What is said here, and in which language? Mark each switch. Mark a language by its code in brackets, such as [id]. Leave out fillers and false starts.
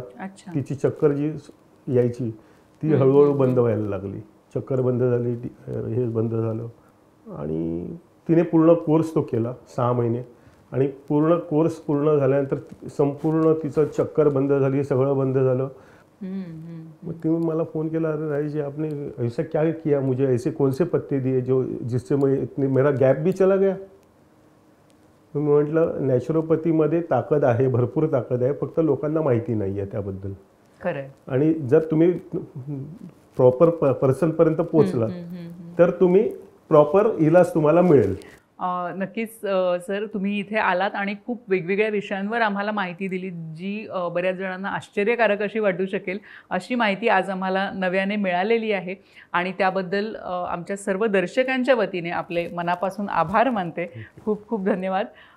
[mr] तिची चक्कर जी यायची ती हळूहळू बंद व्हायला लागली, चक्कर बंद झाली, हे बंद झालं। आणि तिने पूर्ण कोर्स तो केला 6 महिने आणि पूर्ण कोर्स पूर्ण झाल्यानंतर संपूर्ण तिचं चक्कर बंद झाली, सगळं बंद झालं। मग तिने मला फोन केला, [hi] अरे राही जी आपने ऐसा क्या किया, मुझे ऐसे कौन से पत्ते दिए जो जिससे मेरा गॅप भी चला गया। [mr] मी म्हटलं नॅचरोपॅथीमध्ये ताकद आहे, भरपूर ताकद आहे, फक्त लोकांना माहिती नाही आहे त्याबद्दल। खरं, आणि जर तुम्ही प्रॉपर पर्सनपर्यंत पोहोचला तर तुम्ही प्रॉपर इलाज तुम्हाला मिळेल। नक्कीच सर, तुम्ही इथे आलात आणि खूप वेगवेगळ्या विषयांवर आम्हाला माहिती दिली, जी बऱ्याच जणांना आश्चर्यकारक अशी वाटू शकेल, अशी माहिती आज आम्हाला नव्याने मिळालेली आहे आणि त्याबद्दल आमच्या सर्व दर्शकांच्या वतीने आपले मनापासून आभार मानते। खूप खूप धन्यवाद।